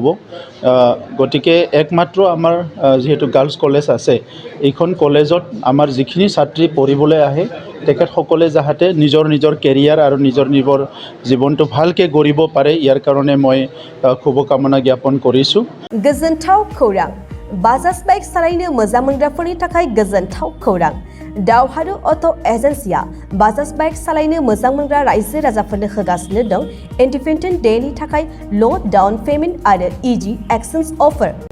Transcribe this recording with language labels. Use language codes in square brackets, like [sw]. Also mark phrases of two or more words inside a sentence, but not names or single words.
[as] গতিকে একমাত্ৰ আমাৰ যিহেতু গাৰ্লছ কলেজ আছে এইখন কলেজত আমাৰ যিখিনি ছাত্ৰী পঢ়িবলৈ আহে তেখেতসকলে যাতে নিজৰ কেৰিয়াৰ আৰু নিজৰ জীৱনটো ভালকৈ গঢ়িব পাৰে ইয়াৰ কাৰণে মই শুভকামনা জ্ঞাপন কৰিছোঁ। [brx] गोजोनथाव खौरां बाजाज बाइक सालायनो मोजां मोनग्राफोरनि थाखाय गोजोनथाव खौरां दावहारु अट' एजेन्सिया बाजाज बाइक सालायनो मोजां मोनग्रा रायजो राजाफोरनो होगासिनो दं [en] independent day [brx] थाखाय [en] low down payment [brx] आरो [en] easy exchange offer.